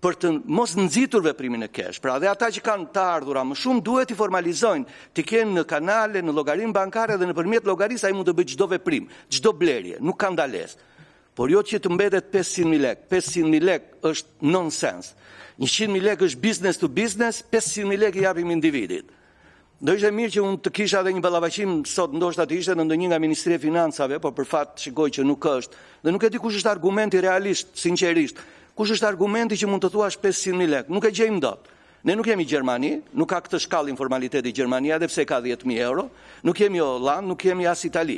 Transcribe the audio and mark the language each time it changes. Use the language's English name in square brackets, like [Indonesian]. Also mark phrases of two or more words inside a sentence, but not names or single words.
[Albanian] për të mos nxitur veprimin e kesh. Pra dhe ata që kanë të ardhura më shumë duhet i formalizojnë, të kenë në kanale, në llogarinë bankare dhe nëpërmjet llogarisë ai mund të bëjë çdo veprim, çdo blerje, nuk ka ndalesë. Por jo që të mbetet 500.000 lekë. 500.000 lekë është nonsens. 100.000 lekë është [English] business to business, [Albanian] 500.000 lekë i japim individit. Do ishte mirë që unë të kisha edhe një ballafaqim sot, ndoshta të ishte në ndonjë nga Ministria e Financave, por për fat shikoj që nuk është. Dhe nuk e di kush është argumenti realisht, sinqerisht. Kush është argumenti që mund të thuash 500.000 lekë? Nuk e gjejmë dot. Ne nuk jemi Gjermani, nuk ka këtë shkallë informaliteti Gjermania, edhe pse ka 10.000 euro, nuk jemi Holland, nuk jemi as Itali.